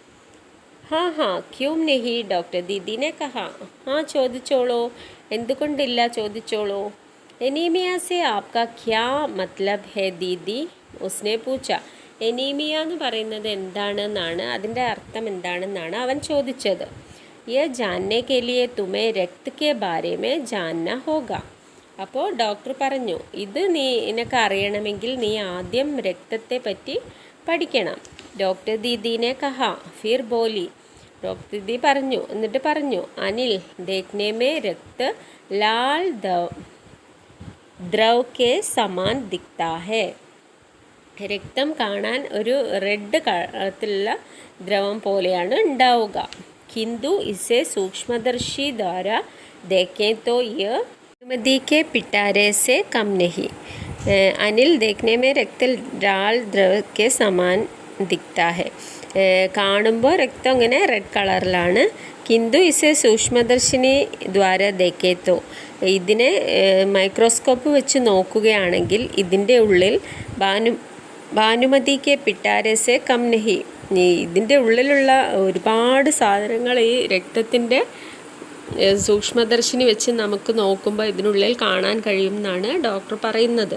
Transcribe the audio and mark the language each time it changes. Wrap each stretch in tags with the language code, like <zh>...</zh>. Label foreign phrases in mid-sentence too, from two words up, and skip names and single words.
<hi>हाँ क्यों नहीं, डॉक्टर दीदी ने कहा.</hi> <ml>ചോദിച്ചോളൂ, എന്തുകൊണ്ടില്ല, ചോദിച്ചോളൂ.</ml> <hi>एनीमिया से आपका क्या मतलब है दीदी, उसने पूछा.</hi> <ml>എനീമിയ എന്ന് പറയുന്നത് എന്താണെന്നാണ്, അതിൻ്റെ അർത്ഥം എന്താണെന്നാണ് അവൻ ചോദിച്ചത്.</ml> <hi>ये जानने के लिए तुम्हें रक्त के बारे में जानना होगा.</hi> <ml>അപ്പോൾ ഡോക്ടർ പറഞ്ഞു, ഇത് നിനക്ക് അറിയണമെങ്കിൽ നീ ആദ്യം രക്തത്തെ പറ്റി പഠിക്കണം.</ml> <hi>डॉक्टर दीदी ने कहा फिर बोली,</hi> <ml>ഡോക്ടർ ദീദി പറഞ്ഞു, എന്നിട്ട് പറഞ്ഞു,</ml> <hi>अनिल देखने में रक्त लाल द्रव के समान दिखता है.</hi> <ml>രക്തം കാണാൻ ഒരു</ml> <en>red colour</en> <ml>ദ്രവം പോലെയാണ് ഉണ്ടാവുക.</ml> <hi>किंतु इसे सूक्ष्मदर्शी द्वारा देखें तो यह अनुमति के पिटारे से कम नहीं. अनिल देखने में रक्त लाल द्रव के समान दिखता है.</hi> <ml>കാണുമ്പോൾ രക്തം ഇങ്ങനെ</ml> <en>red colour.</en> <hi>किंतु इसे सूक्ष्मदर्शिनी द्वारा देखें तो,</hi> <ml>ഇതിനെ മൈക്രോസ്കോപ്പ് വെച്ച് നോക്കുകയാണെങ്കിൽ ഇതിൻ്റെ ഉള്ളിൽ</ml> <hi>भानुमती के पिटारे से कम नहीं,</hi> <ml>ഇതിൻ്റെ ഉള്ളിലുള്ള ഒരുപാട് സാധനങ്ങൾ ഈ രക്തത്തിൻ്റെ സൂക്ഷ്മദർശിനി വെച്ച് നമുക്ക് നോക്കുമ്പോൾ ഇതിനുള്ളിൽ കാണാൻ കഴിയും എന്നാണ് ഡോക്ടർ പറയുന്നത്.</ml>